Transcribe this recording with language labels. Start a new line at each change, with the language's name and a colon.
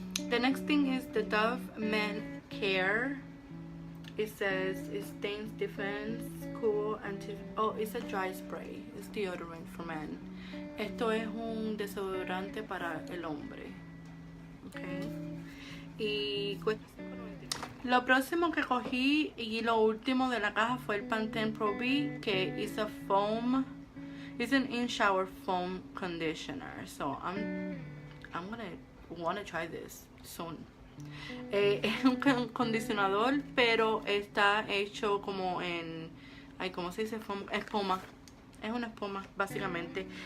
English: The next thing is the Dove Men Care. It says it stains, defense, cool, oh, it's a dry spray. It's deodorant for men.
Spanish: Esto es un desodorante para el hombre. Okay. Y cuesta. Lo próximo que cogí y lo último de la caja fue el Pantene Pro V, que es
English: a foam, it's an in-shower foam conditioner. So I'm gonna wanna try this soon.
Spanish: Es un condicionador, pero está hecho como en, ¿cómo se dice? Foam, espuma. Es una espuma básicamente.